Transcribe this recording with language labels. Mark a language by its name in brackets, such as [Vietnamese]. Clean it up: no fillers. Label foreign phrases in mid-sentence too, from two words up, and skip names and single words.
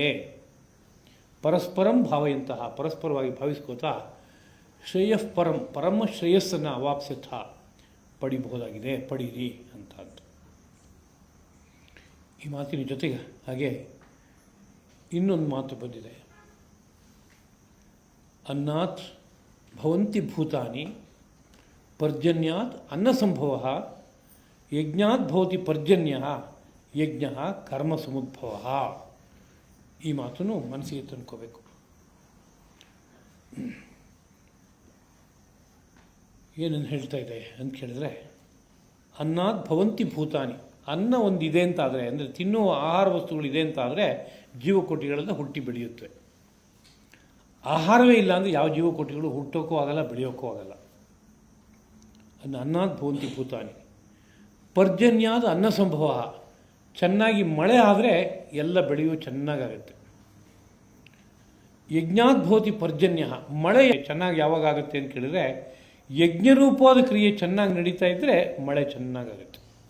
[Sanskrit] ಪರಸ್ಪರಂ ಭಾವಯಂತಹ, [Kannada] ಪರಸ್ಪರವಾಗಿ ಭಾವಿಸ್ಕೋತಾ ಶ್ರೇಯಃಪರಂ, ಪರಮ ಶ್ರೇಯಸ್ಸನ್ನು ಅವಾಪ್ಸ್ಯಥ ಪಡಿಬಹುದಾಗಿದೆ, ಪಡೀರಿ ಅಂತದ್ದು. ಈ ಮಾತಿನ ಜೊತೆಗೆ ಹಾಗೆ ಇನ್ನೊಂದು ಮಾತು ಬಂದಿದೆ. [Sanskrit] ಅನ್ನಾತ್ ಭವಂತಿ ಭೂತಾನಿ ಪರ್ಜನ್ಯಾತ್ ಅನ್ನ ಸಂಭವ, ಯಜ್ಞಾತ್ ಭವತಿ ಪರ್ಜನ್ಯ, ಯಜ್ಞ ಕರ್ಮ ಸಮುದ್ಭವ. [Kannada] ಈ ಮಾತನ್ನು ಮನಸ್ಸಿಗೆ ತಂದ್ಕೋಬೇಕು. ಏನನ್ನು ಹೇಳ್ತಾ ಇದೆ ಅಂತ ಕೇಳಿದ್ರೆ, [Sanskrit] ಅನ್ನಾತ್ ಭವಂತಿ ಭೂತಾನಿ, [Kannada] ಅನ್ನ ಒಂದು ಇದೆ ಅಂತಾದರೆ, ಅಂದರೆ ತಿನ್ನುವ ಆಹಾರ ವಸ್ತುಗಳಿದೆ ಅಂತಾದರೆ ಜೀವಕೋಟಿಗಳೆಲ್ಲ ಹುಟ್ಟಿ ಬೆಳೆಯುತ್ತವೆ. ಆಹಾರವೇ ಇಲ್ಲ ಅಂದರೆ ಯಾವ ಜೀವಕೋಟಿಗಳು ಹುಟ್ಟೋಕ್ಕೂ ಆಗಲ್ಲ, ಬೆಳೆಯೋಕ್ಕೂ ಆಗಲ್ಲ. [Sanskrit] ಅನ್ನಾತ್ ಭವಂತಿ ಭೂತಾನಿ. ಪರ್ಜನ್ಯಾದ ಅನ್ನ ಸಂಭವ, [Kannada] ಚೆನ್ನಾಗಿ ಮಳೆ ಆದರೆ ಎಲ್ಲ ಬೆಳೆಯೋ ಚೆನ್ನಾಗಾಗುತ್ತೆ. [Sanskrit] ಯಜ್ಞಾತ್ ಭವತಿ ಪರ್ಜನ್ಯ, [Kannada] ಮಳೆ ಚೆನ್ನಾಗಿ ಯಾವಾಗ ಆಗುತ್ತೆ ಅಂತ ಕೇಳಿದ್ರೆ ಯಜ್ಞರೂಪವಾದ ಕ್ರಿಯೆ ಚೆನ್ನಾಗಿ ನಡೀತಾ ಇದ್ದರೆ ಮಳೆ ಚೆನ್ನಾಗಾಗುತ್ತೆ.